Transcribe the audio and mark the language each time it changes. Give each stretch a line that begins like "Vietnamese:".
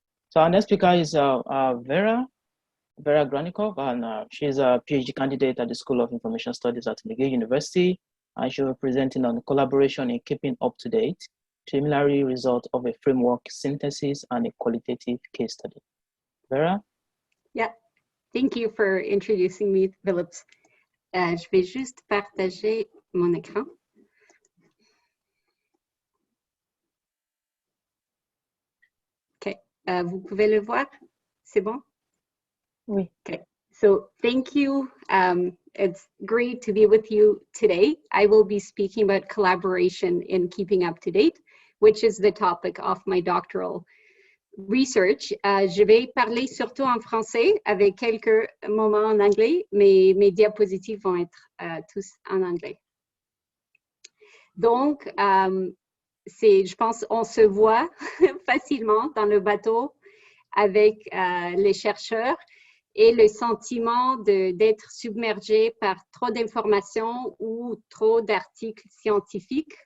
English: So our next speaker is Vera Granikov, and she's a PhD candidate at the School of Information Studies at McGill University, and she'll be presenting on collaboration in keeping up to date, preliminary result of a framework synthesis and a qualitative case study. Vera? Yeah, thank you for introducing me, Phillips.
French: Je vais juste partager mon écran. OK, vous pouvez le voir? C'est bon? Oui.
English: Okay, so thank you. It's great to be with you today. I will be speaking about collaboration in keeping up to date, which is the topic of my doctoral research.
French: Je vais parler surtout en français avec quelques moments en anglais, mais mes diapositives vont être tous en anglais. Donc, je pense on se voit facilement dans le bateau avec les chercheurs et le sentiment d'être submergé par trop d'informations ou trop d'articles scientifiques.